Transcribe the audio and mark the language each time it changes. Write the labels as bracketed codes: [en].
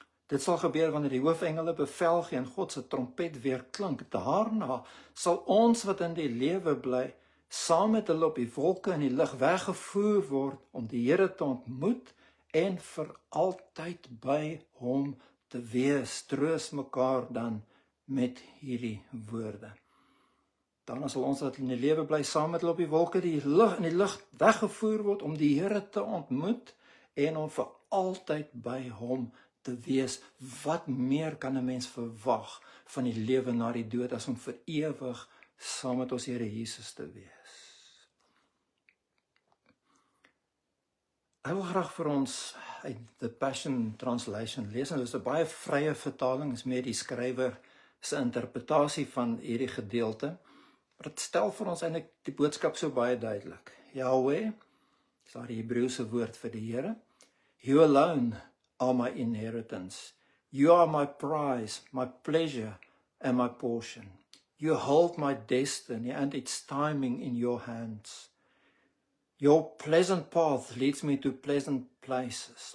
[af] Dit sal gebeur wanneer die hoofengele bevel gee en God se trompet weer klink. Daarna sal ons wat in die lewe bly, saam met hulle op die wolke in die lug weggevoer word om die Here te ontmoet en vir altyd by hom te wees. Troos mekaar dan met hierdie woorde. Daarna sal ons wat in die lewe bly saam met hulle op die wolke in die lug weggevoer word om die Here te ontmoet en om vir altyd by hom te wees. Wat meer kan 'n mens verwag van die lewe na die dood as om vir ewig saam met ons Here Jesus te wees? Ek wil graag vir ons uit The Passion Translation lees, en dit is 'n baie vrye vertaling, is meer die skrywer se interpretasie van hierdie gedeelte, maar dit stel vir ons eintlik die boodskap so baie duidelik. Yahweh, is daar die Hebreëse woord vir die Here. [en] You alone are my inheritance. You are my prize, my pleasure and my portion. You hold my destiny and its timing in your hands. Your pleasant path leads me to pleasant places.